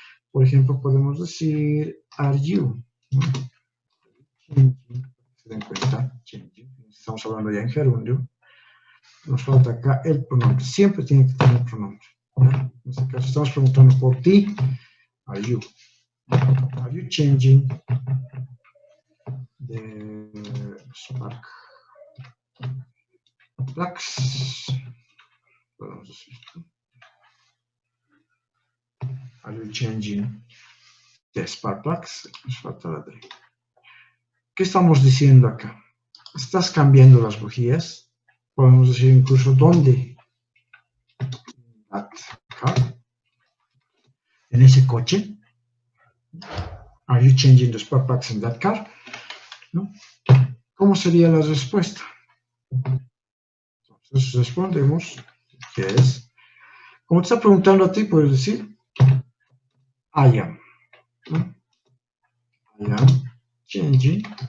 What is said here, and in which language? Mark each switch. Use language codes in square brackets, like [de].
[es] Por ejemplo, podemos decir, [en] are you? [es] ¿No? Se den cuenta, estamos hablando ya en gerundio. Nos falta acá el pronombre. Siempre tiene que tener pronombre. ¿No? En este caso, estamos preguntando por ti. [en] Are you? Are you changing the spark plugs? [es] Podemos decir. [en] Are you changing the spark plugs? [es] Nos falta la D. ¿Qué estamos diciendo acá? ¿Estás cambiando las bujías? Podemos decir incluso dónde. [en] That car. [es] En ese coche. [en] Are you changing the spark plugs in that car? [es] ¿No? ¿Cómo sería la respuesta? Entonces respondemos yes. Como te está preguntando a ti, puedes decir [en] I am. [es] ¿No? [en] I am changing.